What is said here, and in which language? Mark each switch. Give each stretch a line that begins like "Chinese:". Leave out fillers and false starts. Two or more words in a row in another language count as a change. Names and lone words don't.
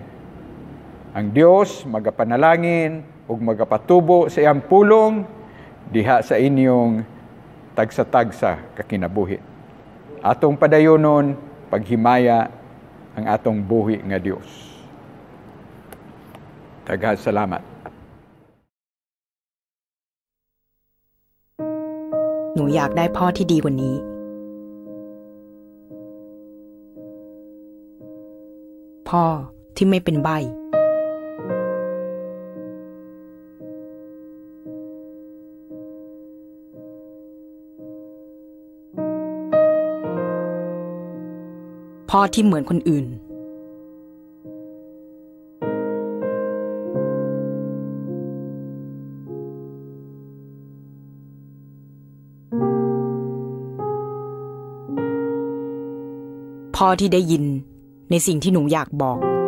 Cebuano: Ang Dios magapanalangin ug magapatubo sa iyang pulong diha sa inyong tagsa-tagsa kakinabuhi. Atong padayonon paghimaya ang atong buhi nga Dios. Daghang salamat.
Thai: หนูอยากได้พ่อที่ดีกว่านี้ พ่อที่ไม่เป็นใบ้ พ่อที่เหมือนคนอื่นพ่อที่ได้ยินในสิ่งที่หนูอยากบอก